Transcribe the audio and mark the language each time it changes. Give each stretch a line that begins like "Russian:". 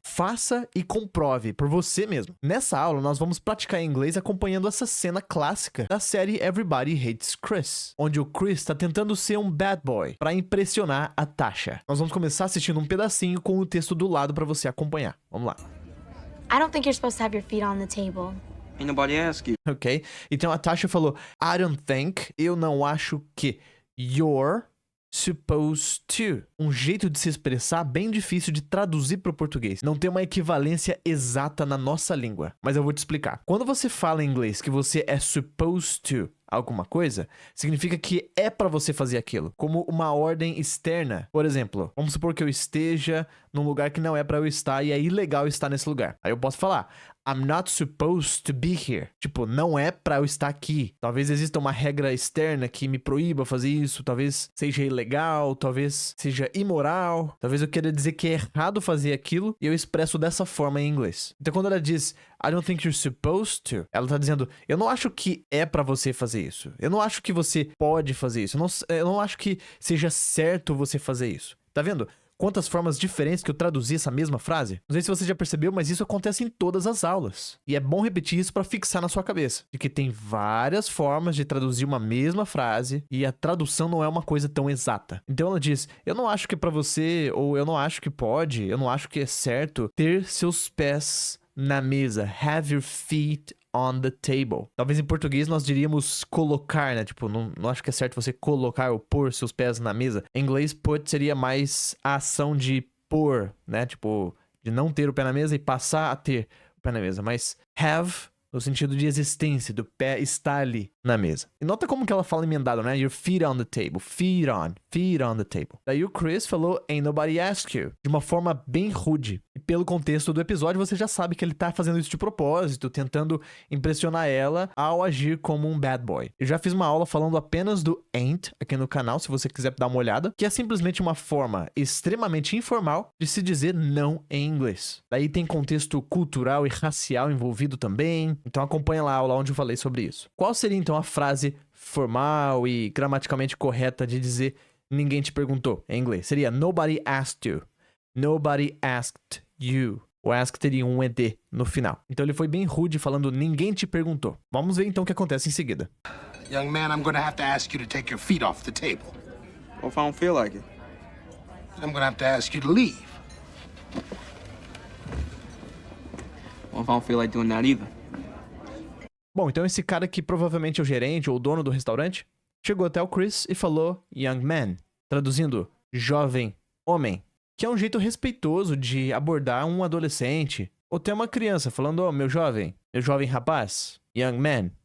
Portuguese: Faça e comprove por você mesmo. Nessa aula, nós vamos praticar inglês acompanhando essa cena clássica da série Everybody Hates Chris, onde o Chris está tentando ser um bad boy para impressionar a Tasha. Nós vamos começar assistindo um pedacinho com o texto do lado para você acompanhar. Vamos lá.
English: I don't think you're supposed to have your feet on the table. Ain't nobody ask you.
Portuguese: Ok? Então a Tasha falou,
English: I don't think,
Portuguese: eu não acho que,
English: you're supposed to.
Portuguese: Um jeito de se expressar bem difícil de traduzir para o português. Não tem uma equivalência exata na nossa língua. Mas eu vou te explicar. Quando você fala em inglês que você é supposed to alguma coisa, significa que é para você fazer aquilo, como uma ordem externa. Por exemplo, vamos supor que eu esteja num lugar que não é para eu estar e é ilegal estar nesse lugar. Aí eu posso falar,
English: I'm not supposed to be here.
Portuguese: Tipo, não é pra eu estar aqui. Talvez exista uma regra externa que me proíba fazer isso. Talvez seja ilegal, talvez seja imoral. Talvez eu queira dizer que é errado fazer aquilo e eu expresso dessa forma em inglês. Então quando ela diz,
English: I don't think you're supposed to,
Portuguese: ela tá dizendo, eu não acho que é pra você fazer isso. Eu não acho que você pode fazer isso. Eu não acho que seja certo você fazer isso. Tá vendo? Quantas formas diferentes que eu traduzi essa mesma frase? Não sei se você já percebeu, mas isso acontece em todas as aulas. E é bom repetir isso para fixar na sua cabeça. De que tem várias formas de traduzir uma mesma frase e a tradução não é uma coisa tão exata. Então ela diz, eu não acho que é pra você, ou eu não acho que pode, eu não acho que é certo ter seus pés na mesa.
English: Have your feet on the table.
Portuguese: Talvez em português nós diríamos colocar, né? Tipo, não acho que é certo você colocar ou pôr seus pés na mesa. Em inglês, put seria mais a ação de pôr, né? Tipo, de não ter o pé na mesa e passar a ter o pé na mesa. Mas have, no sentido de existência, do pé estar ali na mesa. E nota como que ela fala emendado, né?
English: Your feet on the table. Feet on the table.
Portuguese: Daí o Chris falou,
English: ain't nobody asked you.
Portuguese: De uma forma bem rude. E pelo contexto do episódio, você já sabe que ele tá fazendo isso de propósito, tentando impressionar ela ao agir como um bad boy. Eu já fiz uma aula falando apenas do ain't aqui no canal, se você quiser dar uma olhada, que é simplesmente uma forma extremamente informal de se dizer não em inglês. Daí tem contexto cultural e racial envolvido também, então acompanha lá a aula onde eu falei sobre isso. Qual seria então a frase formal e gramaticalmente correta de dizer ninguém te perguntou em inglês? Seria
English: nobody asked you. Nobody asked you.
Portuguese: O ask teria um ED no final. Então ele foi bem rude falando ninguém te perguntou. Vamos ver então o que acontece em seguida.
English: Young man, I'm gonna have to ask you to take your feet off the table. What if I don't feel like it? I'm gonna have to ask you to leave. What if I don't feel like doing that either?
Portuguese: Bom, então esse cara que provavelmente é o gerente ou o dono do restaurante chegou até o Chris e falou
English: young man,
Portuguese: traduzindo jovem homem, que é um jeito respeitoso de abordar um adolescente ou até uma criança falando, oh, meu jovem rapaz, young man.